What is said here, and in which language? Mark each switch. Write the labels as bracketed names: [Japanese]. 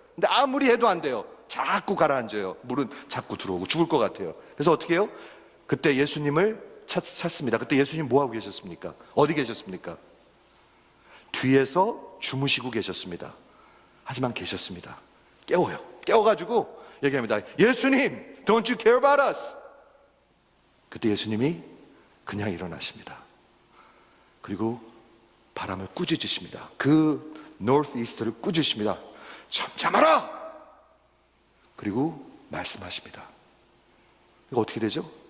[Korean] 근데 아무리 해도 안 돼요. 자꾸 가라앉아요. 물은 자꾸 들어오고 죽을 것 같아요. 그래서 어떻게 해요? 그때 예수님을 찾습니다. 그때 예수님 뭐 하고 계셨습니까? 어디 계셨습니까? 뒤에서 주무시고 계셨습니다. 하지만 계셨습니다. 깨워요. 깨워가지고 얘기합니다. [English] 예수님, don't you care about us? [Korean] 그때 예수님이 그냥 일어나십니다. 그리고 바람을 꾸짖으십니다. 그 northeast를 꾸짖으십니다. 잠잠하라! 그리고 말씀하십니다. 이거 어떻게 되죠?